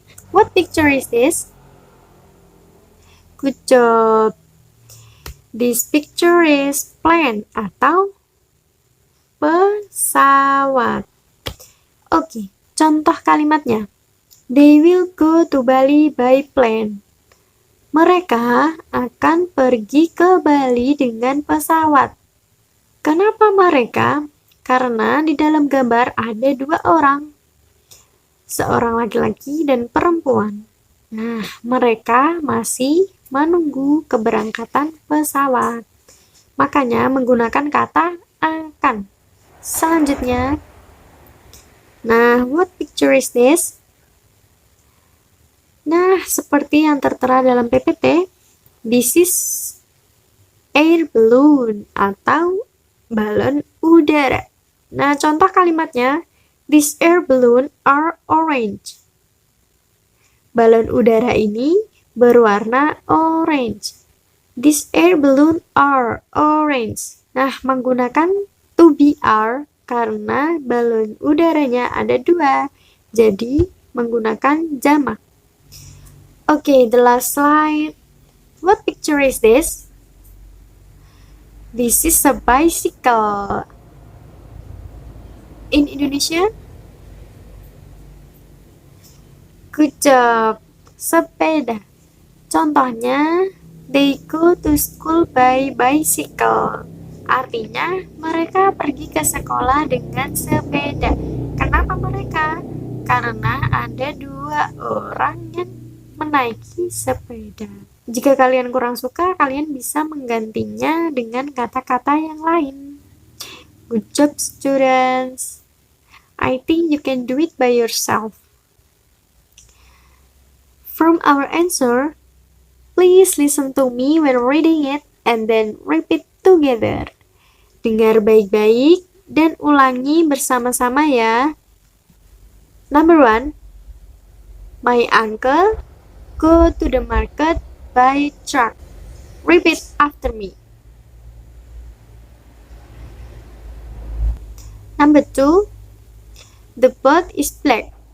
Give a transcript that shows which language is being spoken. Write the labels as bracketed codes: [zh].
[en] What picture is this? Good job. This picture is plane [id] atau pesawat. Oke, contoh kalimatnya. [en] They will go to Bali by plane. [id] Mereka akan pergi ke Bali dengan pesawat. Kenapa mereka? Karena di dalam gambar ada dua orang. Seorang laki-laki dan perempuan. Nah, mereka masih menunggu keberangkatan pesawat. Makanya menggunakan kata akan. Selanjutnya, nah, [en] what picture is this? [id] Nah, seperti yang tertera dalam PPT, [en] this is air balloon [id] atau balon udara. Nah, contoh kalimatnya, [en] this air balloon are orange. [id] Balon udara ini berwarna orange. [en] This air balloon are orange. [id] Nah, menggunakan to be are karena balon udaranya ada dua. Jadi, menggunakan jamak. [en] Okay, the last slide. What picture is this? This is a bicycle. In Indonesia? Good job. [id] Sepeda. Contohnya, [en] they go to school by bicycle. [id] Artinya, mereka pergi ke sekolah dengan sepeda. Kenapa mereka? Karena ada dua orang yang menaiki sepeda. Jika kalian kurang suka, kalian bisa menggantinya dengan kata-kata yang lain. [en] Good job, students. I think you can do it by yourself. From our answer, please listen to me when reading it and then repeat together. [id] Dengar baik-baik dan ulangi bersama-sama ya. [en] Number 1. My uncle go to the market by truck. Repeat after me. Number 2. The boat is black.